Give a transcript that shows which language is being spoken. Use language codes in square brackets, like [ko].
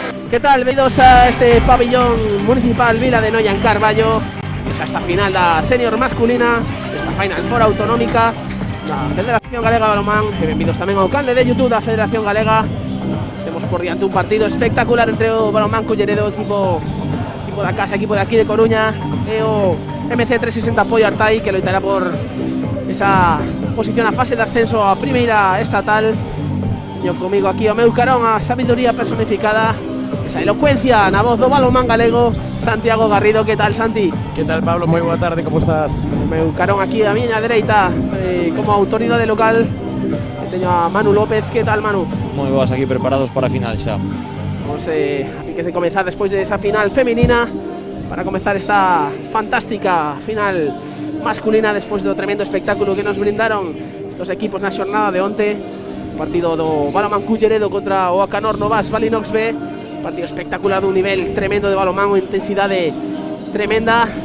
[es] ¿Qué tal? Bienvenidos a este pabellón municipal Vila de Noia en Carballo. Pues hasta final la senior masculina, [gl] esta Final Four autonómica da Federación Galega de Balonmán. E benvidos tamén ao canle de YouTube da Federación Galega, [es] Tenemos [gl] por diante un partido espectacular entre o Balonmán Culleredo, equipo da casa, equipo de aquí de Coruña, e o MC360 Apoio Artai, que loitará por esa posición a fase de ascenso a primeira estatal. Teño comigo aquí o meu carón a sabiduría personificada, esa elocuencia na voz do balonmán galego, Santiago Garrido. Que tal, Santi? Que tal, Pablo? Moi boa tarde, como estás? O meu carón aquí a miña dereita, como autoridade local, que teño a Manu López. Que tal, Manu? Moi boas, aquí preparados para a final xa. [es] Vamos [gl] a piques [es] de comenzar después de esa final femenina, para comenzar esta fantástica final masculina después [gl] do [es] tremendo espectáculo que nos brindaron estos equipos [gl] na xornada de onte. Partido do Balonmán Culleredo contra o Acanor Novas Valinox B, partido espectacular dun nivel tremendo de balonmán, unha intensidade tremenda.